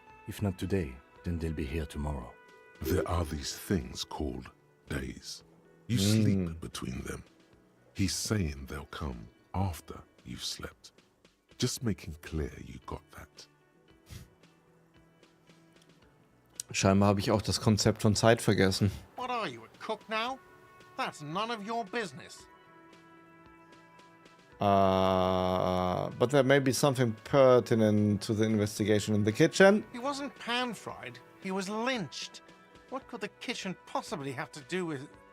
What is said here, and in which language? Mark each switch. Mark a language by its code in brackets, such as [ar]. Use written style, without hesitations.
[en] If not today, then they'll be here tomorrow. There are these things called days. You sleep between them. He's saying they'll come after you've slept. Just making clear you got that. [de] Scheinbar habe ich auch das Konzept von Zeit vergessen. [en] What are you, a cook now? That's none of your business. But there may be something pertinent to the investigation in the kitchen. He wasn't pan-fried. He was lynched. What could the kitchen possibly have to do with...